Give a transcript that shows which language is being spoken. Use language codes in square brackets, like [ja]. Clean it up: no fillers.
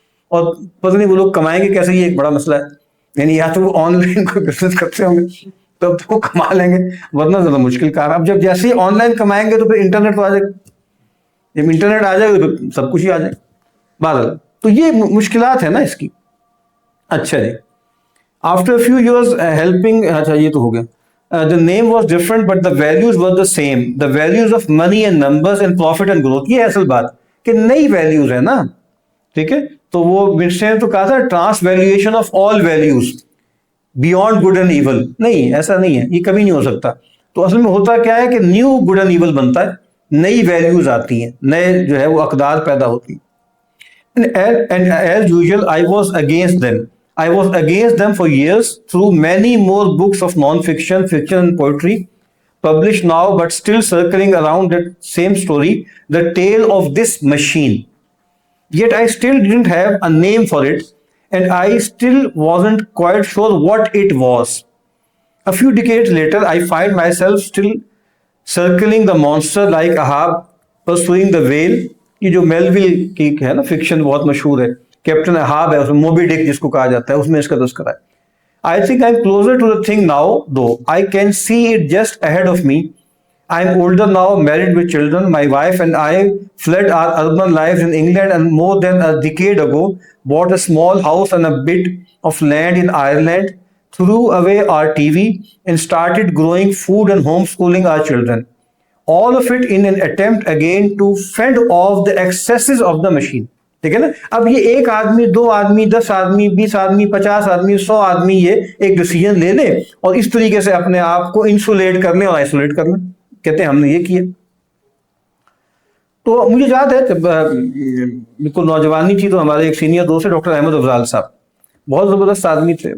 [ur] اور پتہ نہیں وہ لوگ کمائیں گے کیسے، یہ ایک بڑا مسئلہ ہے. یعنی یا تو وہ آن لائن کوئی بزنس کرتے ہوں گے تب تو کما لیں گے، ورنہ زیادہ مشکل کار. اب جب جیسے ہی آن لائن کمائیں گے تو پھر انٹرنیٹ تو آ جائے گا، جب انٹرنیٹ آ جائے گا تو سب کچھ ہی آ جائے گا. بہرحال تو یہ مشکلات ہے نا اس کی. اچھا جی. [en] after few years helping, [ur] اچھا یہ تو ہو گیا. [en] The name was different but the values were the same. The values of money and numbers and profit and growth. [ur] یہ اصل بات کہ نئی ویلیوز ہے نا. ٹھیک ہے. تو وہ مرسے نے تو کہا تھا [en] Transvaluation of all values. [ur] Beyond good and evil. نہیں، ایسا نہیں ہے، یہ کبھی نہیں ہو سکتا. تو اصل میں ہوتا کیا ہے کہ [en] new good and evil [ur] بنتا ہے، نئی ویلیوز آتی ہیں، نئے جو ہے وہ اقدار پیدا ہوتی ہیں. [en] And as usual, I was against them. I was against them for years through many more books of non-fiction, fiction and poetry published now, but still circling around that same story, the tale of this machine. Yet I still didn't have a name for it, and I still wasn't quite sure what it was. A few decades later, I find myself still circling the monster like Ahab pursuing the whale. [ur] یہ جو Melville کی ہے نا fiction بہت مشہور ہے، captain احاب ہے، اس میں موبی ڈک جس کو کہا جاتا ہے، اس میں اس کا تذکرہ ہے. [en] I think I'm closer to the thing now, though I can see it just ahead of me. I'm older now, married with children. My wife and I fled our urban lives in England and more than a decade ago bought a small house and a bit of land in Ireland, threw away our TV and started growing food and homeschooling our children. All of it in an attempt again to fend off the excesses of the machine. [ur] ٹھیک ہے نا. اب یہ ایک آدمی، دو آدمی، 10 آدمی، 20 آدمی، 50 آدمی، 100 آدمی یہ ایک ڈیسیجن لے لیں اور اس طریقے سے اپنے آپ کو انسولیٹ کر لیں اور آئسولیٹ کر لیں. کہتے ہیں ہم نے یہ کیا. تو مجھے یاد ہے جب بالکل نوجوانی تھی تو ہمارے ایک سینئر دوست ہے ڈاکٹر احمد افضال صاحب، بہت زبردست آدمی تھے.